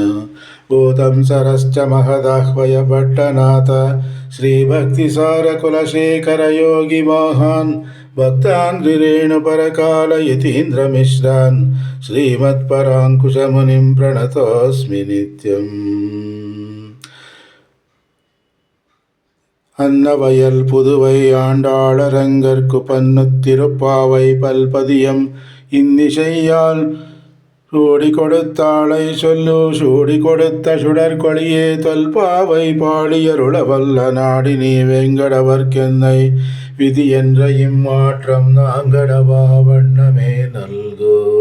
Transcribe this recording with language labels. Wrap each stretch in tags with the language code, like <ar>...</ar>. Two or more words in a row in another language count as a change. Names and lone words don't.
<sa>भूतं सरश्च महदाह्वयभट्टनाथ श्रीभक्तिसारकुलशेखरयोगिमोहान् भक्ताङ्घ्रिरेणुपरकालयतीन्द्रमिश्रान् श्रीमत्पराङ्कुशमुनिं प्रणतोऽस्मि नित्यम्.</sa> <ta>அன்னவயல் புதுவை ஆண்டாளரங்கற்கு பன்னுத்திருப்பாவை பல்பதியம் இன்னிசையால் சூடி கொடுத்தாளை சொல்லு சூடி கொடுத்த சுடற்கொழியே தொல்பாவை பாடியருளவல்ல நாடி நீ வெங்கடவர்க்கென்னை விதி என்ற இம்மாற்றம் நாங்கடவா வண்ணமே நல்கோ.</ta>